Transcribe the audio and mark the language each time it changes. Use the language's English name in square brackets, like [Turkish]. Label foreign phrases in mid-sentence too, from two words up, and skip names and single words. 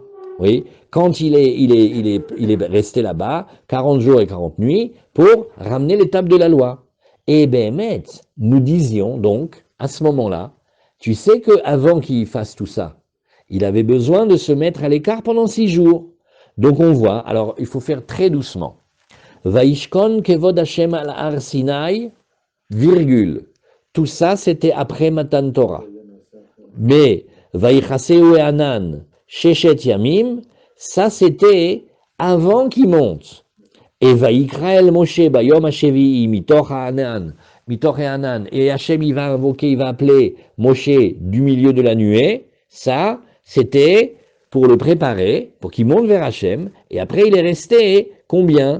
[French] Oui, quand il est resté là-bas, 40 jours et 40 nuits, pour ramener les tables de la loi. Et Béhémet, nous disions donc, à ce moment-là, tu sais qu'avant qu'il fasse tout ça, il avait besoin de se mettre à l'écart pendant 6 jours. Donc on voit, alors il faut faire très doucement. [Hebrew] וישכן כבוד השם על הר סיני, [French] virgule. Tout ça, c'était après Matan Torah. Mais [Hebrew] ויכסהו הענן, ששת ימים, [French] ça c'était avant qu'il monte. Et [Hebrew] ויקרא אל משה ביום השביעי מתוך הענן מתוך הענן, [French] Mitoch Anan, et Hachem il va invoquer, il va appeler Moshe du milieu de la nuée, ça c'était pour le préparer, pour qu'il monte vers Hachem, et après il est resté combien?